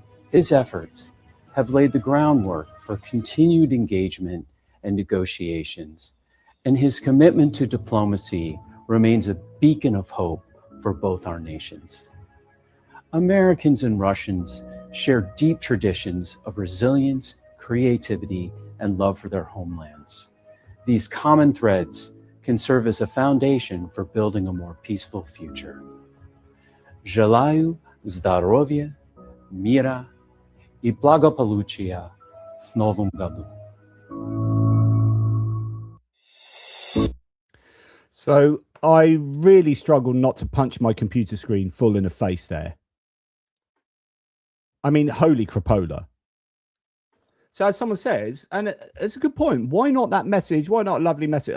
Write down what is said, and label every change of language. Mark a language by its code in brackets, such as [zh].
[en] His efforts have laid the groundwork for continued engagement and negotiations, and his commitment to diplomacy remains a beacon of hope for both our nations. Americans and Russians share deep traditions of resilience, creativity, and love for their homelands. These common threads can serve as a foundation for building a more peaceful future. [ru] Желаю здоровья, мира и благополучия в новом году. [en] So I really struggled not to punch my computer screen full in the face there. I mean, holy crapola. So as someone says, and it's a good point, why not that message? Why not a lovely message?